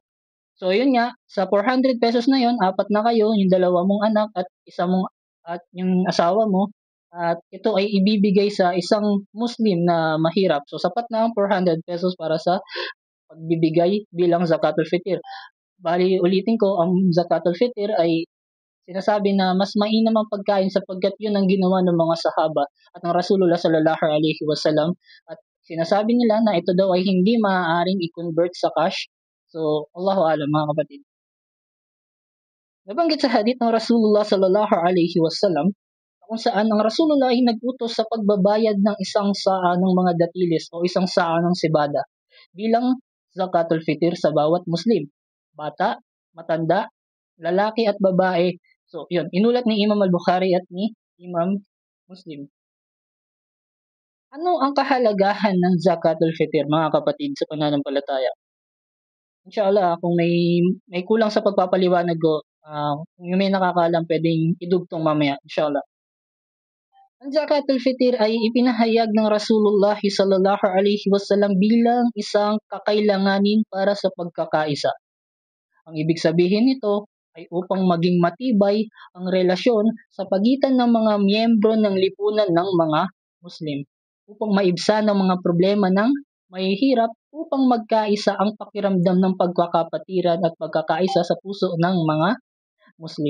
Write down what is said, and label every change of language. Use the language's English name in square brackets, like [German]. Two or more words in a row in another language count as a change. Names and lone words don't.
[Filipino] So, yun nga, sa 400 pesos na yun, apat na kayo, yung dalawa mong anak at isa mong at yung asawa mo, at ito ay ibibigay sa isang Muslim na mahirap. So, sapat na ang 400 pesos para sa pagbibigay bilang [Arabic] زكاة الفطر. [Filipino] Bali, ulitin ko, ang [Arabic] زكاة الفطر [Filipino] ay sinasabi na mas mainam ang pagkain sapagkat yun ang ginawa ng mga sahaba at ng Rasulullah [Arabic] صلى الله عليه وسلم. [Filipino] At sinasabi nila na ito daw ay hindi maaaring i-convert sa cash. So, [Arabic] الله أعلم [Filipino] mga kapatid. Nabanggit sa hadith ng Rasulullah [Arabic] صلى الله عليه وسلم [Filipino] kung saan ang Rasulullah ay nag-utos sa pagbabayad ng isang saa ng mga datilis o isang saa ng sibada bilang [Arabic] زكاة الفطر [Filipino] sa bawat Muslim, bata, matanda, lalaki at babae. So, yun, inulat ni Imam al-Bukhari at ni Imam Muslim. Ano ang kahalagahan ng [Arabic] زكاة الفطر, [Filipino] mga kapatid, sa pananampalataya? Inshallah, kung may kulang sa pagpapaliwanag ko, kung may nakakaalam, pwedeng idugtong mamaya, inshallah. Ang [Arabic] زكاة الفطر [Filipino] ay ipinahayag ng Rasulullah [Arabic] صلى الله عليه وسلم [Filipino] bilang isang kakailanganin para sa pagkakaisa. Ang ibig sabihin nito ay upang maging matibay ang relasyon sa pagitan ng mga miyembro ng lipunan ng mga Muslim, upang maibsan ang mga problema ng mahihirap, upang magkaisa ang pakiramdam ng pagkakapatiran at pagkakaisa sa puso ng mga Muslim.